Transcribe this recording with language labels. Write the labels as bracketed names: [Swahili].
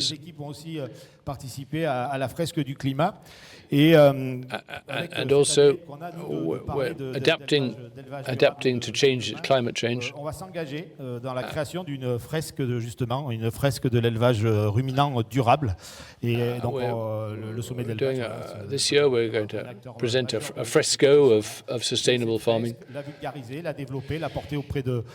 [French] Les équipes ont aussi participé à la fresque du climat. Et [English] and also we're adapting to climate change. [French] On va s'engager dans la création d'une fresque une fresque de l'élevage ruminant durable. Et donc le sommet de l'élevage. [English] This year we're going to present a fresco of sustainable farming. [French] La vulgariser, la développer, la porter auprès de.